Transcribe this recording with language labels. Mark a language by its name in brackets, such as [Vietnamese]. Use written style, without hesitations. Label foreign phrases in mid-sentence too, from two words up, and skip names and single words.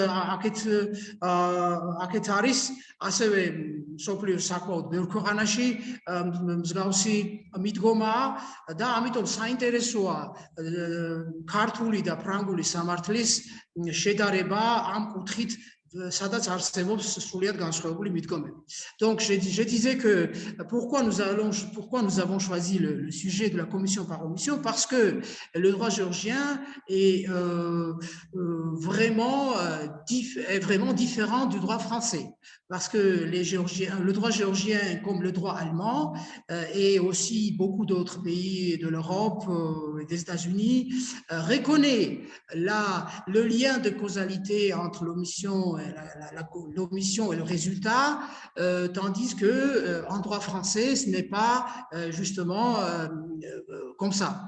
[Georgian] აქეთ არის, ასევე მსოფლიოს საკმაოდ ბევრ ქვეყანაში მსგავსი მიდგომაა და ამიტომ საინტერესოა ქართული და ფრანგული სამართლის შედარება ამ კუთხით, სადაც არსებობს სრულიად განსხვავებული მიდგომები. [French] Donc je disais que pourquoi nous avons choisi le sujet de la commission par omission, parce que le droit géorgien est vraiment différent du droit français, parce que le droit géorgien, comme le droit allemand et aussi beaucoup d'autres pays de l'Europe et des États-Unis, reconnaît le lien de causalité entre l'omission et le résultat, tandis que en droit français, ce n'est pas justement comme ça.